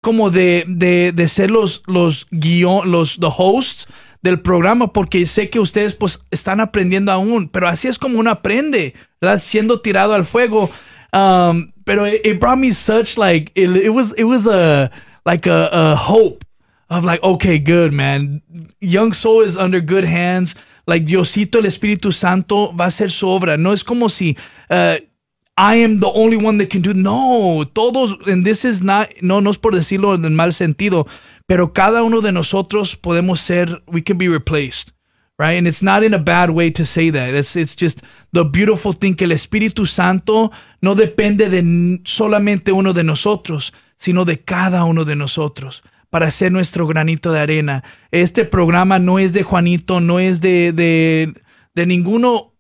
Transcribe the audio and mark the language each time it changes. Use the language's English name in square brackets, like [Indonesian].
[Spanish] como de ser los guion, los [English] the hosts [Spanish] del programa, porque sé que ustedes pues están aprendiendo aún, pero así es como uno aprende, ¿verdad? Siendo tirado al fuego. [English] Pero it brought me such like it was a like a hope of like, okay, good man, Young Soul is under good hands, like Diosito, [Spanish] el Espíritu Santo va a hacer su obra. No es como si [English] I am the only one that can do. [Spanish] No, todos, [English] and this is not, [Spanish] no, no es por decirlo en mal sentido, pero cada uno de nosotros podemos ser, [English] we can be replaced, right? And it's not in a bad way to say that. It's just the beautiful thing [Spanish] que el Espíritu Santo no depende de solamente uno de nosotros, sino de cada uno de nosotros para hacer nuestro granito de arena. Este programa no es de Juanito, no es de ninguno.